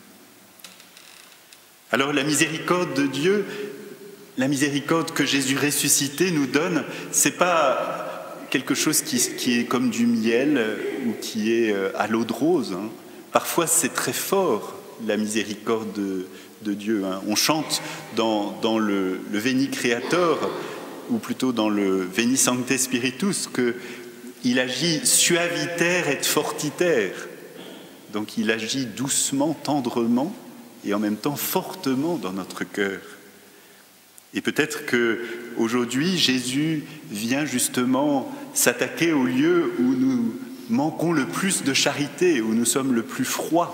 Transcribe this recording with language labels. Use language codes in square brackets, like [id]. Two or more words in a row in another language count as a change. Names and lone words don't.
[fr] Alors la miséricorde de Dieu, la miséricorde que Jésus ressuscité nous donne, c'est pas quelque chose qui est comme du miel ou qui est à l'eau de rose. Parfois c'est très fort, la miséricorde de Dieu. On chante dans le Veni Creator, ou plutôt dans le Veni Sancte Spiritus, qu'il agit [la] suaviter et fortiter. [fr] Donc il agit doucement, tendrement, et en même temps fortement dans notre cœur. Et peut-être qu'aujourd'hui, Jésus vient justement s'attaquer au lieu où nous manquons le plus de charité, où nous sommes le plus froids.